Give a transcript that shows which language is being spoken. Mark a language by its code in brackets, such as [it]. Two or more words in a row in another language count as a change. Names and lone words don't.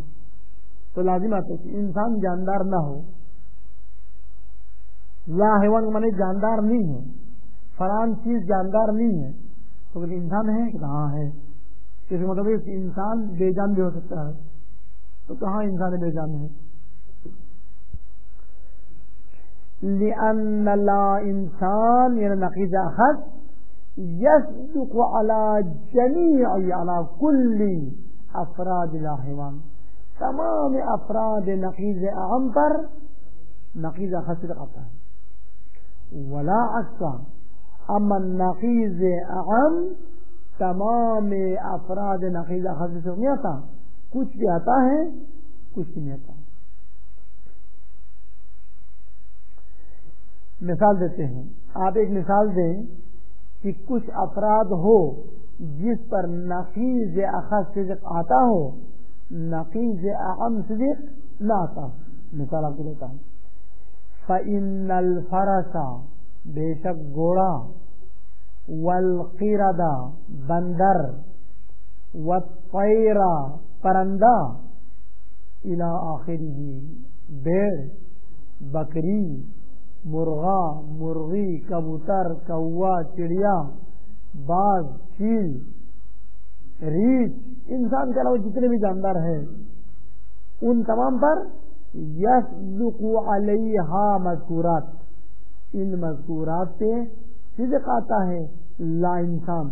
[ur] تو لازم آتا ہے کہ انسان جاندار نہ ہو. [ar] لا حیوان [ur] مانے جاندار نہیں ہے، فلان چیز جاندار نہیں ہے، تو انسان ہے کہ ہاں ہے. اس مطلب کہ انسان بے جان بھی ہو سکتا ہے، تو کہاں انسان بے جان ہے؟ [ar] لأن لا انسان یعنی نقیض اخص یصدق علی جمیع علی کل افراد لا حیوان، [ur] تمام افراد نقیض اعم پر نقیض اخص صدق آتا ہے. [ar] ولا عکسا، [ur] اما [ar] نقیض اعم [ur] تمام افراد [ar] نقیض اخص [ur] سے نہیں آتا، کچھ بھی آتا ہے کچھ نہیں آتا. مثال دیتے ہیں. آپ ایک مثال دیں کہ کچھ افراد ہو جس پر [ar] نقیض اخص [ur] صدق آتا ہو، [ar] نقیض اعم [ur] صدق نہ آتا ہو. مثال آپ کو دیتا ہوں. [ar] فإن الفرس، [ur] بے شک گھوڑا، [ar] والقرد بندر، والطیر پرندہ، الی [ur] آخرہ بھیڑ، بکری، مرغا، مرغی، کبوتر، کوا، چڑیا، باز، چیل، ریچھ، انسان کے علاوہ جتنے بھی جاندار ہیں ان تمام پر [ar] یصدق علیہا مذکورات، [ur] ان مذکورات پہ صدق آتا ہے [ar] لا انسان.